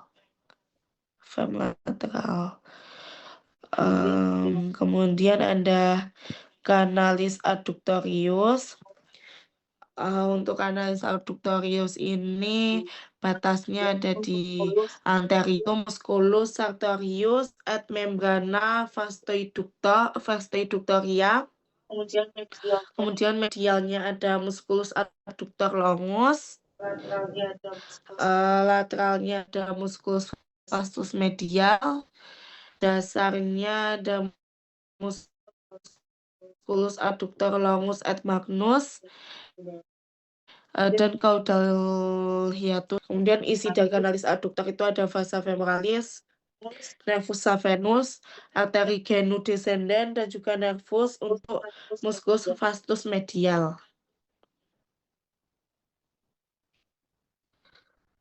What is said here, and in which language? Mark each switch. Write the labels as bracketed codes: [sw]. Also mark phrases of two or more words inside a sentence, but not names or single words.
[id] Kemudian ada [la] canalis adductorius. [id] Untuk [la] canalis adductorius [id] ini batasnya ada di anterior [la] musculus sartorius et membrana vastoiductoria. [id] Kemudian medialnya ada [la] musculus adductor longus, [id] lateralnya ada [la] musculus vastus [id] medial, dasarnya ada [la] musculus adductor longus et magnus, [id] dan caudal hiatus. Kemudian isi dari [la] canalis adductor [id] itu ada [la] vasa femoralis, nervus saphenus, [id] arteri [la] genu descendens, [id] dan juga nervus untuk [la] musculus vastus [id] medial.